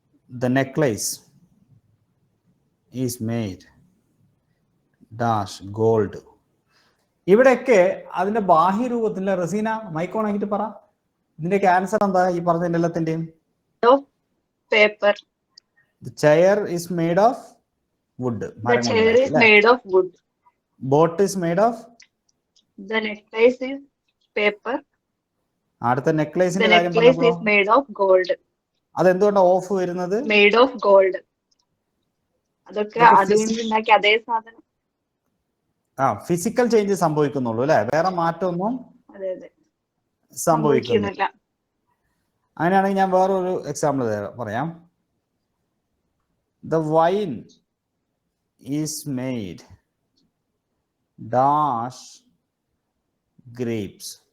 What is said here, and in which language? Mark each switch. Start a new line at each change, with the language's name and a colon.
English: The necklace is made dash gold.
Malayalam: ഇവിടെയൊക്കെ അതിന്റെ ബാഹ്യരൂപത്തിൽ Razeena mic on ആക്കിയിട്ട് പറ, ഇതിന്റെയൊക്കെ ആൻസർ എന്താ ഈ പറഞ്ഞതിന്റെ എല്ലാത്തിന്റെയും? Paper.
English: The chair is made of wood. The chair is made of wood. Boat is made of? The necklace is paper.
Malayalam: അടുത്ത നെക്ലേസിന്റെ
English: The
Malayalam: കാര്യം
English: necklace
Malayalam: പറഞ്ഞപ്പോൾ
English: is made of gold.
Malayalam: അതെന്തുകൊണ്ടാണ് ഓഫ് വരുന്നത്?
English: Made of gold.
Malayalam: അതൊക്കെ അതുകൊണ്ട് ഉണ്ടാക്കി അതേ സാധനം. ഫിസിക്കൽ ചേഞ്ച് സംഭവിക്കുന്നുള്ളൂ അല്ലെ, വേറെ മാറ്റമൊന്നും സംഭവിക്കുന്നില്ല. അങ്ങനെയാണെങ്കിൽ ഞാൻ വേറൊരു എക്സാമ്പിൾ പറയാം.
English: The wine is made dash grapes.